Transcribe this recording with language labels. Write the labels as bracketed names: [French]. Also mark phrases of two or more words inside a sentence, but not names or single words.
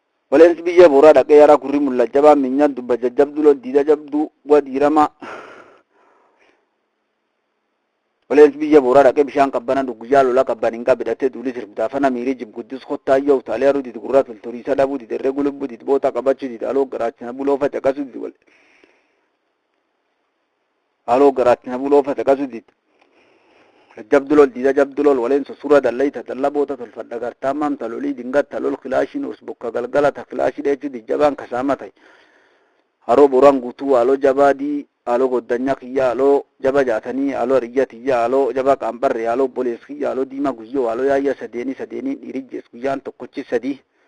[Oromo] Waleensi biyya booraa dhaqee yaraa gurri mulla jabaa minyaan dubba jajjabdu lol diida jabdu wa diirama. Waleensi biyya booraa dhaqee bishaan qabbana dhuggu yaa lola qabban hin qabidhatee duuli sirbitaa fana miirii jib guddis kottaa yoo utaalee haruu didi gurraa toltorii isa dhabuu didi herree gulubbuu didi boota qabachuu didi aloo garaachina buloo facaqasuu didi wal. Aloo garaachina buloo facaqasuu didi. Jabdu lol diida jabdu lol waleen sosura dallayta dalla boota tolfadha gartaa maamta lolii dingatta lol kilaashiin us bokka galgala ta kilaashii dheechuu di jabaan kasaama ta'e. Haroo boraan guutuu aloo jabaa dii aloo goddanyaa kiyya aloo jaba jaatanii aloo hariyya tiyya aloo jaba qaambarre aloo bolees kiyya aloo diima guyyoo aloo yaayya sadeeni sadeeni dhiirijjees guyyaan tokkochi sadii.